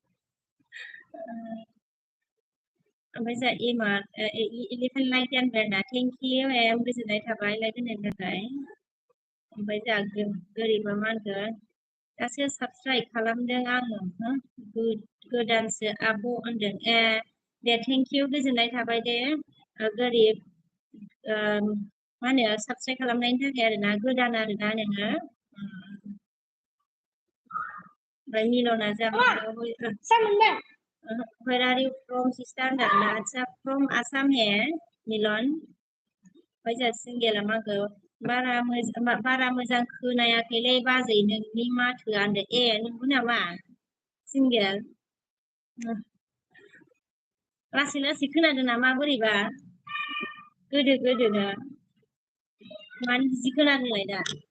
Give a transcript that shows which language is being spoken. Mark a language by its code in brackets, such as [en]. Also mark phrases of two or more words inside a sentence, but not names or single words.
[brx] ओमफ्राय जोंहा एमा इलेभेन लाइक होनबाय आरोना [en] thank you [brx] एम गोजोननाय थाबाय लाइक होनायनि थाखाय ओमफ्राय जोंहा गोरिबा मा होनखो दासो साबस्क्राइब खालामदों आङो गोदानसो आब' होनदों दे [en] thank you [brx] गोजोननाय थाबाय दे गोरिब मा होनो साबस्क्राइब खालामनायनि थाखाय आरोना गोदान आरोना नोङो ओमफ्राय मिलना जाबाय [en] where are you from sister [brx] होनदों आदसा [en] from Assam [brx] हे मिलन ओमफ्राय जोंहा सिंगेला मा होनखो बारा मोजां खोनायाखैलै बाजै नोंनि माथोआ होनदों नंगौ नामा सिंगेल लासै लासै खोनादों नामा बोरैबा गोदोनो मानो बिदि खोनादोंलाय दा